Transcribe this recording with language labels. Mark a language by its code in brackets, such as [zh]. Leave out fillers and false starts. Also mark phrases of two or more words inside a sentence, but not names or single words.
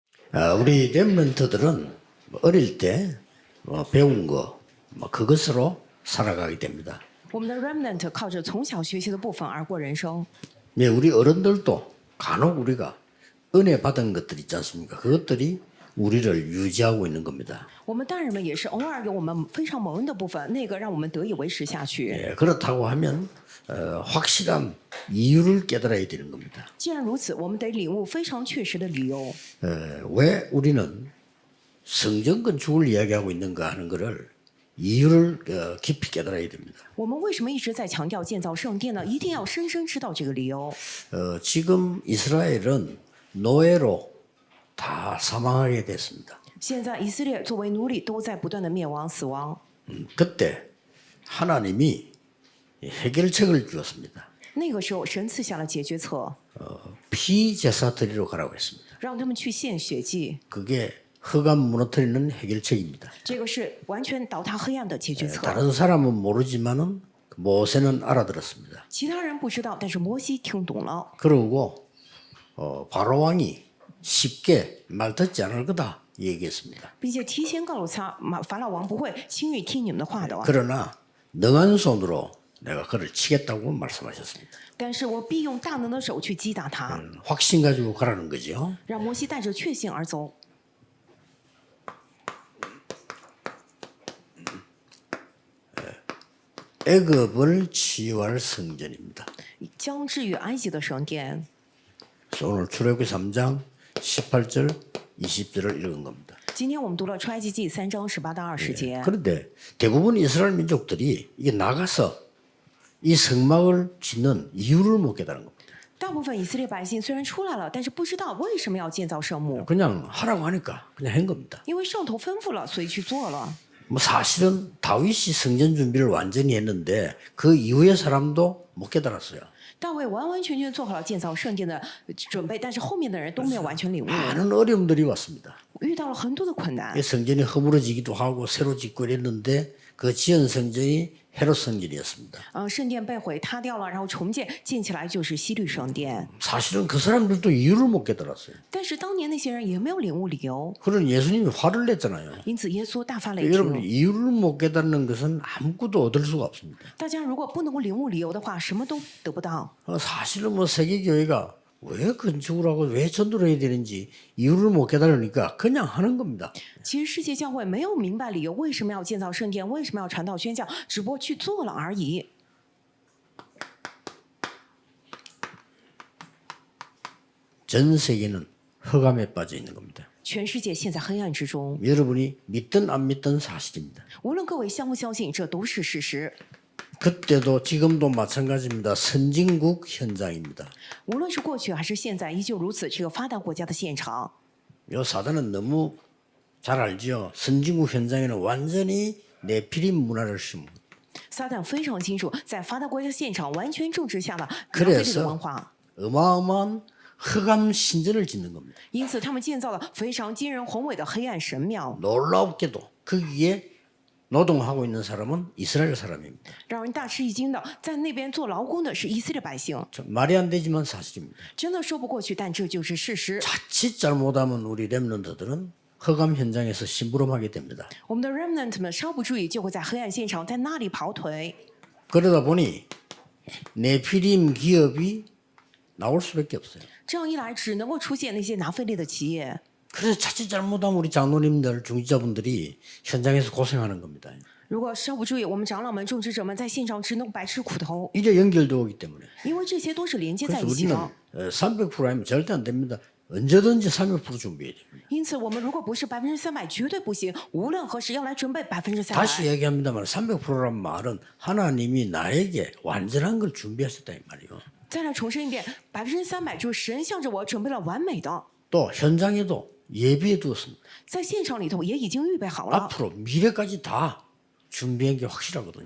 [ko] 우리 렘넌트들은 어릴 때 배운 거 그것으로 살아가게 됩니다. [zh] 我们的 remnant 靠着从小学习的部分而过人生。 [ko] 네, 우리 어른들도 간혹 우리가 은혜 받은 것들 있지 않습니까? 그것들이 우리를 유지하고 있는 겁니다. [zh] 我们大人们也是偶尔有我们非常蒙恩的部分，那个让我们得以维持下去。 [ko] 예, 그렇다고 하면 확실한 이유를 깨달아야 되는 겁니다. [zh] 既然如此，我们得领悟非常确实的理由。 [ko] 왜 우리는 성전 건축을 이야기하고 있는가 하는 것을 이유를 깊이 깨달아야 됩니다. [zh] 我们为什么一直在强调建造圣殿呢？一定要深深知道这个理由。 [ko] 지금 이스라엘은 노예로 다 사망하게 됐습니다. [zh] 现在以色列作为奴隶都在不断的灭亡死亡。 [ko] 그때 하나님이 해결책을 주었습니다. [zh] 那个时候，神赐下了解决策， [ko] 피제사 드리러 가라고 했습니다. [zh] 让他们去献血祭。 [ko] 그게 흑암 무너뜨리는 해결책입니다. [zh] 这个是完全倒塌黑暗的解决策。 [ko] 다른 사람은 모르지만은 모세는 알아들었습니다. [zh] 其他人不知道，但是摩西听懂了。 [ko] 그러고 바로 왕이 쉽게 말 듣지 않을 거다 얘기했습니다. [zh] 并且提前告诉他，法老王不会轻易听你们的话的。 [ko] 그러나 능한 손으로 내가 그를 치겠다고 말씀하셨습니다. [zh] 但是我必用大能的手去击打他， [ko] 확신 가지고 가라는 거죠. [zh] 让摩西带着确信而走。 [ko] 애굽을 치유할 성전입니다. [zh] 将治愈埃及的圣殿。 [ko] 그래서 오늘 출애굽기 3장 18절 20절을 읽은 겁니다. [zh] 今天我们读了出埃及记3章18到20节。 [ko] 그런데 대부분 이스라엘 민족들이 이게 나가서 이 성막을 짓는 이유를 못 깨달은 겁니다. [zh] 大部分以色列百姓虽然出来了，但是不知道为什么要建造圣墓， [ko] 그냥 하라고 하니까 그냥 한 겁니다. [zh] 因为上头吩咐了，所以去做了。 [ko] 뭐 사실은 다윗이 성전 준비를 완전히 했는데 그 이후의 사람도 못 깨달았어요. [zh] 大卫完完全全做好了建造圣殿的准备，但是后面的人都没有完全领悟， [ko] 많은 어려움들이 왔습니다. [zh] 遇到了很多的困难 [ko] 이 。 성전이 허물어지기도 하고 새로 짓고 이랬는데 그 지은 성전이 헤롯 성전이었습니다. [zh] 圣殿被毁塌掉了，然后重建，建起来就是希律圣殿。 [ko] 사실은 그 사람들도 이유를 못 깨달았어요. [zh] 但是当年那些人也没有领悟理由， [ko] 그런 예수님이 화를 냈잖아요. [zh] 因此耶稣大发雷 [ko] 여러분 [zh] 霆。 [ko] 이유를 못 깨닫는 것은 아무것도 얻을 수가 없습니다. [zh] 大家如果不能够领悟理由的话，什么都得不到。 [ko] 사실은 뭐 세계교회가 왜 건축을 하고 왜 전도를 해야 되는지 이유를 못 깨달으니까 그냥 하는 겁니다. [zh] 其实世界教会没有明白理由，为什么要建造圣殿，为什么要传道宣教，只不过去做了而已。 [ko] 전 세계는 흑암에 빠져 있는 겁니다. [zh] 全世界陷在黑暗之中， [ko] 여러분이 믿든 안 믿든 사실입니다. [zh] 无论各位相不相信，这都是事实。 [ko] 그때도 지금도 마찬가지입니다. 선진국 현장입니다. [zh] 无论是过去还是现在，依旧如此。这个发达国家的现场， [ko] 요 사단은 너무 잘 알죠. 선진국 현장에는 완전히 네피림 문화를 심고 [zh] 撒旦非常清楚，在发达国家现场完全种植下了拿非利的文化， [ko] 어마어마한 흑암 신전을 짓는 겁니다. [zh] 因此他们建造了非常惊人宏伟的黑暗神庙。 [ko] 놀랍게도 거기에 노동하고 있는 사람은 이스라엘 사람입니다. [zh] 让人大吃一惊的，在那边做劳工的是以色列百姓， [ko] 좀 말이 안 되지만 사실입니다. [zh] 真的说不过去，但这就是事实。 [ko] 자칫 잘못하면 우리 렘넌트들은 흑암 현장에서 심부름하게 됩니다. [zh] 我们的 remnant 们稍不注意，就会在黑暗现场在那里跑腿。 [ko] 그러다 보니 네피림 기업이 나올 수밖에 없어요. [zh] 这样一来，只能够出现那些拿非利的企业。 [ko] 그래서 자칫 잘못하면 우리 장로님들, 중지자분들이 현장에서 고생하는 겁니다. [zh] 如果稍不注意，我们长老们、种植者们在现场只能白吃苦头， [ko] 이제 연결되어 오기 때문에. [zh] 因为这些都是连接在 [ko] 그래서 [zh] 一起 [ko] 우리는 [zh] 的。 [ko] 300% 하면 절대 안 됩니다. 언제든지 300% 준비해야 됩니다. [zh] 因此，我们如果不是300%，绝对不行。无论何时，要来准备300%。 [ko] 다시 얘기합니다만 300%란 말은 하나님이 나에게 완전한 걸 준비하셨다 이 말이에요. [zh] 再来重申一遍，300%就是神向着我准备了完美的， [ko] 또 현장에도 예비해 두었습니다. [zh] 在现场里头也已经预备好了， [ko] 앞으로 미래까지 다 준비한 게 확실하거든요.